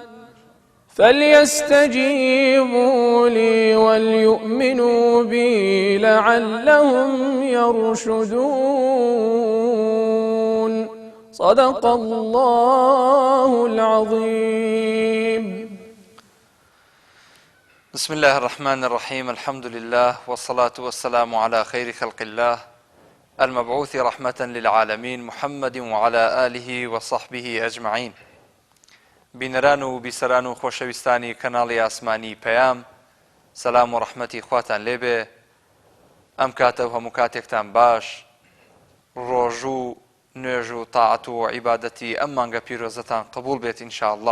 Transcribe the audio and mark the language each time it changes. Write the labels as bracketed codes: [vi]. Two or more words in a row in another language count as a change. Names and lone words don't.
[ar] فليستجيبوا لي وليؤمنوا بي لعلهم يرشدون صدق الله العظيم. بسم الله الرحمن الرحيم. الحمد لله والصلاة والسلام على خير خلق الله المبعوث رحمة للعالمين محمد وعلى آله وصحبه أجمعين. [ckb] بینەران و بیسەران و خۆشەویستانی کەناڵی ئاسمانی پەیام، سەلام و ڕەحمەتی خواتان لێبێ. ئەم کاتە و هەموو کاتێکتان باش، ڕۆژ و نوێژ و تاعەت و عیبادەتی ئەم مانگە پیرۆزەتان قبول بێت ئینشاءالله.